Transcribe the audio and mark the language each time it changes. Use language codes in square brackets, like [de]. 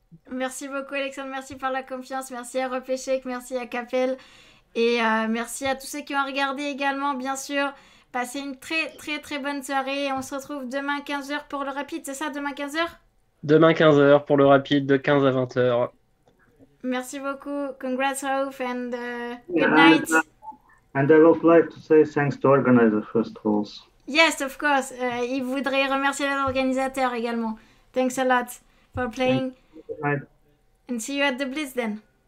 [fr] Merci beaucoup, Alexandre. Merci pour la confiance. Merci à Repêchek. Merci à Capelle. Et merci à tous ceux qui ont regardé également, bien sûr. Passez une très, très, très bonne soirée. On se retrouve demain 15h pour le rapide. C'est ça, demain 15h? Demain 15h pour le rapide de 15 à 20h. Merci beaucoup. [en] Congrats, Raouf, and good night. And I would like to say thanks to organizer first of all. Yes, of course. [fr] Il voudrait remercier les organisateurs également. [en] Thanks a lot for playing. And see you at the Blitz then.